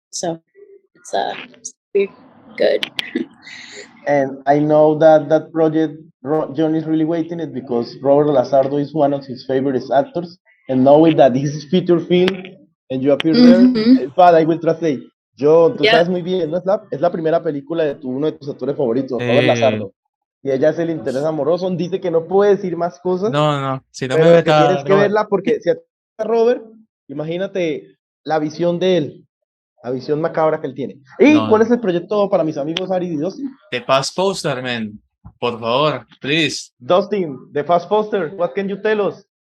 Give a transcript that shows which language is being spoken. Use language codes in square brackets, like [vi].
[en] So it's pretty good. And I know that project John is really waiting it because Robert Lazardo is one of his favorite actors, and knowing that this is feature film and you appear there, in fact, I will translate. [es] John, tú sabes muy bien, ¿no? Es la primera película de uno de tus actores favoritos, Robert Lazardo. Y ella es el interés amoroso. Dice que no puede decir más cosas. No, si no pero me que veta, tienes que verla porque si a Robert, imagínate la visión de él, la visión macabra que él tiene. ¿Y cuál es el proyecto para mis amigos Ari y Dustin? [en] The Past Poster, man. [es] Por favor, [en] please. Dustin, The Fast Poster, what can you tell us?